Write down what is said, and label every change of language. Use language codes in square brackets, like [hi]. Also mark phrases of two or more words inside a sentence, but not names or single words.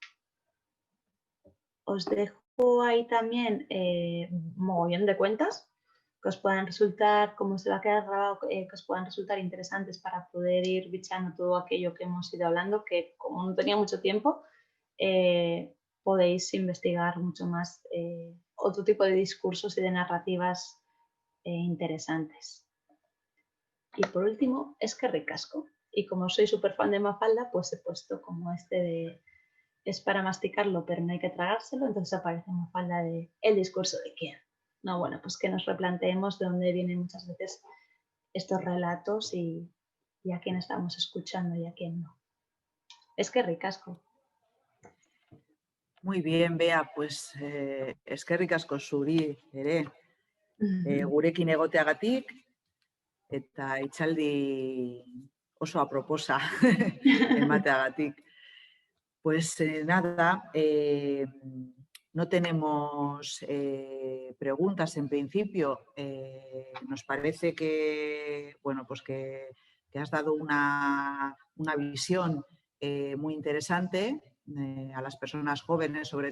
[es] Os dejo ahí también mogollón de cuentas que os puedan resultar, como se va a quedar grabado, que os puedan resultar interesantes para poder ir bichando todo aquello que hemos ido hablando, que como no tenía mucho tiempo, podéis investigar mucho más otro tipo de discursos y de narrativas interesantes. Y por último, [eu] eskerrik asko. [es] Y como soy súper fan de Mafalda, pues he puesto como este de es para masticarlo, pero no hay que tragárselo, entonces aparece Mafalda de el discurso de quién. No, bueno, pues que nos replanteemos de dónde vienen muchas veces estos relatos y a quién estamos escuchando y a quién no. [eu] Eskerrik asko. [es] Muy bien, [eu] Bea, pues eskerrik asko zuri ere. Gurekin egoteagatik eta hitzaldi oso aproposa emateagatik. [es] Pues nada, no tenemos preguntas en principio. Nos parece que, bueno, pues que has dado una visión muy interesante a las personas jóvenes, sobre